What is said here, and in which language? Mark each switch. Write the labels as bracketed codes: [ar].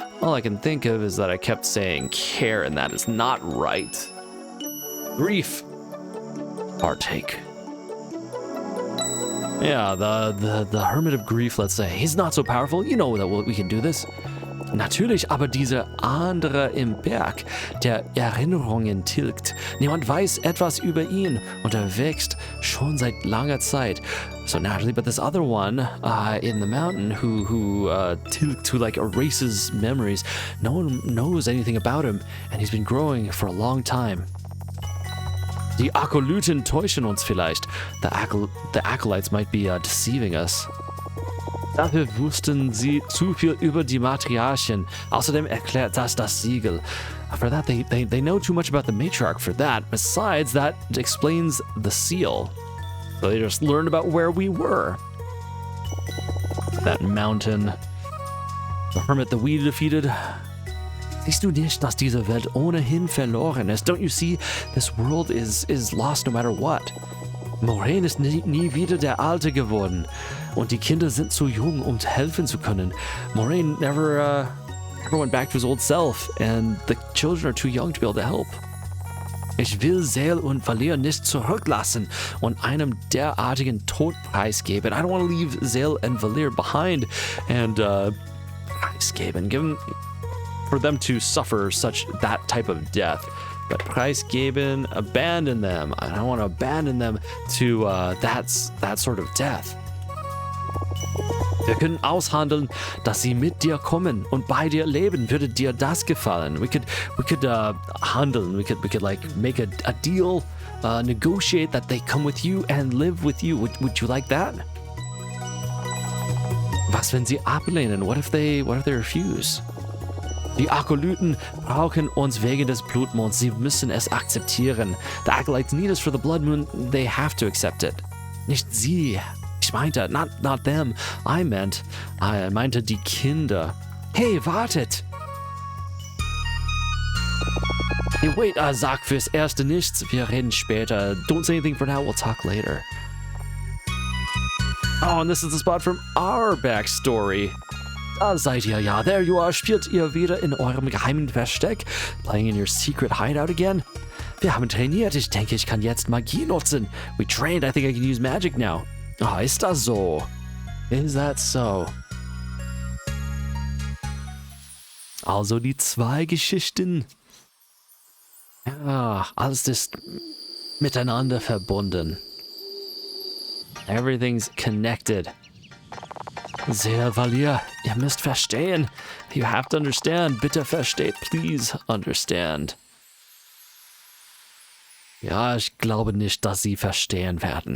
[en] All I can think of is that I kept saying care, and that is not right. Grief. Partake. Yeah, the Hermit of Grief, let's say. He's not so powerful. You know that we can do this. [de] Natürlich, aber dieser andere im Berg, der Erinnerungen tilgt. Niemand weiß etwas über ihn und er wächst schon seit langer Zeit. [en] So naturally, but this other one in the mountain who tilgt, who like erases memories, no one knows anything about him, and he's been growing for a long time. [de] Die Akolyten täuschen uns vielleicht. [en] The acolytes might be deceiving us. [de] Dafür wussten sie zu viel über die Matriarchen. Außerdem erklärt das Siegel. [en] For that, they know too much about the matriarch for that. Besides, that explains the seal. So they just learned about where we were. That mountain. The hermit that we defeated. [de] Siehst du nicht, dass diese Welt ohnehin verloren ist? [en] Don't you see? This world is lost no matter what. [de] Moraine ist nie wieder der Alte geworden. Und die Kinder sind zu jung, um helfen zu können. [en] Moraine never went back to his old self, and the children are too young to be able to help. [de] Ich will Seel und Valir nicht zurücklassen und einem derartigen Tod preisgeben. [en] I don't want to leave Seel and Valir behind and preisgeben. For them to suffer that type of death. But preisgeben, abandon them. I don't want to abandon them to that sort of death. [de] Wir können aushandeln, dass sie mit dir kommen und bei dir leben. Würde dir das gefallen? [en] We could handeln. We could like make a deal, negotiate that they come with you and live with you. Would you like that? [de] Was, wenn sie ablehnen? [en] What if they refuse? [de] Die Akolyten brauchen uns wegen des Blutmonds. Sie müssen es akzeptieren. [en] The acolytes need us for the blood moon. They have to accept it. [de] Nicht sie. Ich meinte, [en] not them. [de] I meinte die Kinder. Hey, wartet! [en] Hey, wait, [de] sag fürs Erste nichts. Wir reden später. [en] Don't say anything for now. We'll talk later. Oh, and this is the spot from our backstory. [de] Da seid ihr, ja. [en] There you are. [de] Spielt ihr wieder in eurem geheimen Versteck? [en] Playing in your secret hideout again? [de] Wir haben trainiert. Ich denke, ich kann jetzt Magie nutzen. [en] We trained. I think I can use magic now. [de] Ah, ist das so? [en] Is that so? [de] Also die zwei Geschichten. Ja, alles ist miteinander verbunden. [en] Everything's connected. [de] Sehr, Valier, ihr müsst verstehen. [en] You have to understand. [de] Bitte versteht. [en] Please understand. [de] Ja, ich glaube nicht, dass sie verstehen werden.